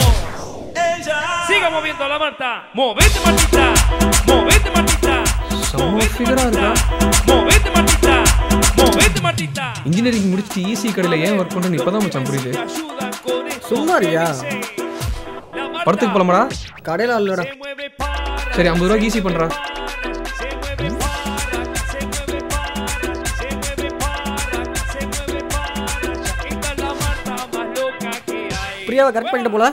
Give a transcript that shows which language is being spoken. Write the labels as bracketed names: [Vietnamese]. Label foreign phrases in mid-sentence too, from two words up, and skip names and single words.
[Spanish] Siga moviendo la Marta, movete Martita, movete Martita, movete Martita, movete Martita. [Tamil] இன்ஜினியரிங் முடிச்சு ஈஸி கடையில் ஏன் ஒர்க் பண்ணுறேன்னு இப்போ தான் மச்சான் புரியுது. சும்மாரியா? படத்துக்கு போகலாமாடா? கடையில் அல்லடா. சரி 50 ரூபாய்க்கு ஈஸி பண்ணுறா. பிரியாவை கரெக்ட் பண்ணிட்டு போல.